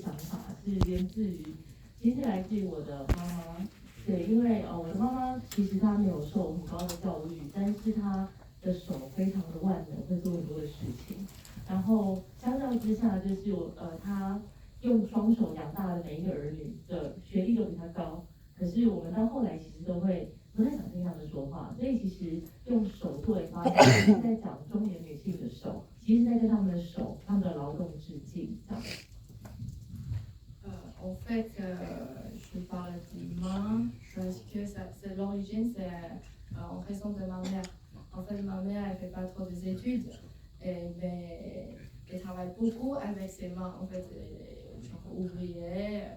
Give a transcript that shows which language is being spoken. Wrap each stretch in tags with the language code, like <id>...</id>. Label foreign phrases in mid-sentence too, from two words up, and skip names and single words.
<zh>想法是源自于，其实来自于我的妈妈，对，因为我的妈妈其实她没有受很高的教育，但是她的手非常的万能，会做很多的事情，然后相较之下就是她用双手养大的每一个儿女的学历都比她高。可是我们到后来其实都会不太想听他们说话，所以其实用手作为发言，是在讲中年女性的手，其实在跟他们的手、他们的劳动致敬。</zh> <fr>En fait, je parle des mains parce que l'origine, c'est en raison de ma mère. En fait, ma mère, elle fait pas trop d'études, mais elle travaille beaucoup avec ses mains. En fait, genre ouvrière.</fr>